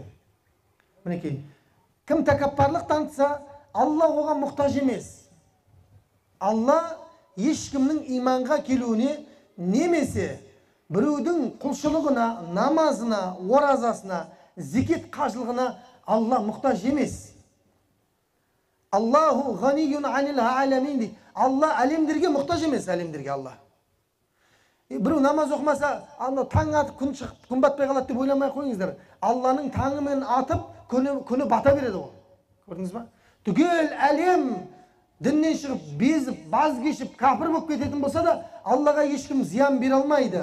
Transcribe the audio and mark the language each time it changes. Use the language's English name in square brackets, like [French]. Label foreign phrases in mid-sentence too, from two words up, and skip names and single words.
[Kazakh] Мінекей, кім тәкаппарлық танытса, Алла оған мұқтаж емес. Алла ешкімнің иманға келуіне немесе біреудің құлшылығына, намазына, оразасына, зекет қажылығына Алла мұқтаж емес. [Arabic] الله غني عن العالمين дейді. [Kazakh] Алла әлемдерге мұқтаж емес, әлемдерге Алла. Біреу намаз оқымаса, таң атып, күн шығып, күн батпай қалады деп ойламай қойыңыздар. Алланың таңымен атып, күні бата береді ол. Көрдіңіз ба? Түгел әлем діннен шығып, безіп, баз кешіп, кәпір болып кететін болса да, Аллаға ешкім зиян бере алмайды.